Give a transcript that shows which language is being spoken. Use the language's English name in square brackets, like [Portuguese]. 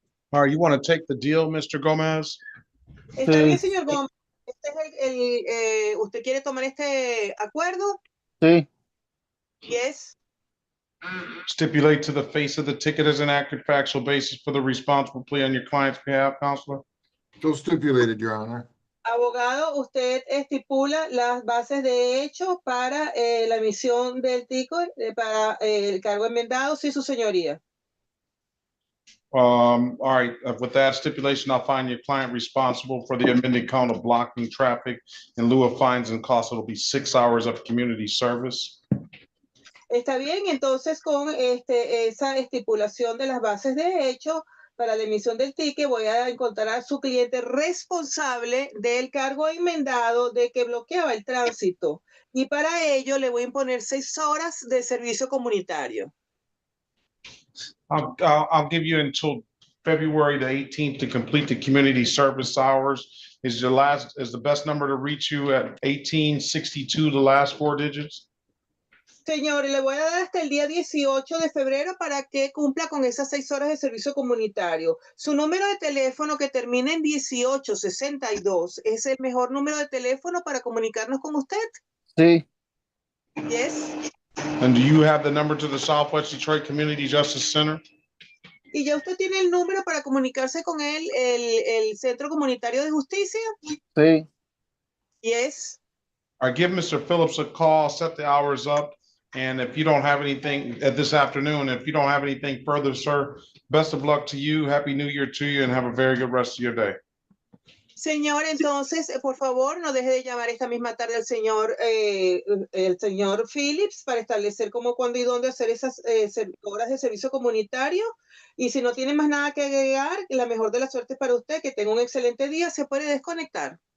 [English] All right, you want to take the deal, Mr. Gomez? [Spanish] ¿Está bien, Sí, señor Gómez? Este es ¿usted quiere tomar este acuerdo? sí, [English] Yes. Stipulate to the face of the ticket as an accurate factual basis for the responsible plea on your client's behalf, Counselor. So stipulated, Your Honor. [Spanish] Abogado, usted estipula las bases de hecho para la emisión del ticket para el cargo enmendado, sí, su señoría. [English] All right, with that stipulation, I'll find your client responsible for the amended count of blocking traffic in lieu of fines and costs. It'll be 6 hours of community service. [Spanish] Está bien, entonces con esa estipulación de las bases de hecho para la emisión del ticket, voy a encontrar a su cliente responsable del cargo enmendado de que bloqueaba el tránsito. Y para ello le voy a imponer 6 horas de servicio comunitario. [English] I'll give you until February the 18th to complete the community service hours. Is the best number to reach you at 1862, the last 4 digits? [Spanish] Señor, le voy a dar hasta el día 18 de febrero para que cumpla con esas 6 horas de servicio comunitario. Su número de teléfono que termina en 1862 es el mejor número de teléfono para comunicarnos con usted. sí, [English] Yes. And do you have the number to the Southwest Detroit Community Justice Center? [Spanish] ¿Y ya usted tiene el número para comunicarse con el Centro Comunitario de Justicia? sí. [English] Yes. All right, give Mr. Phillips a call, set the hours up. And if you don't have anything at this afternoon, if you don't have anything further, sir, best of luck to you. Happy New Year to you and have a very good rest of your day. [Spanish] Señor, entonces, por favor, no deje de llamar esta misma tarde al señor, el señor Phillips para establecer cómo, cuándo y dónde hacer esas horas de servicio comunitario. Y si no tiene más nada que agregar, la mejor de las suertes para usted, que tenga un excelente día, se puede desconectar.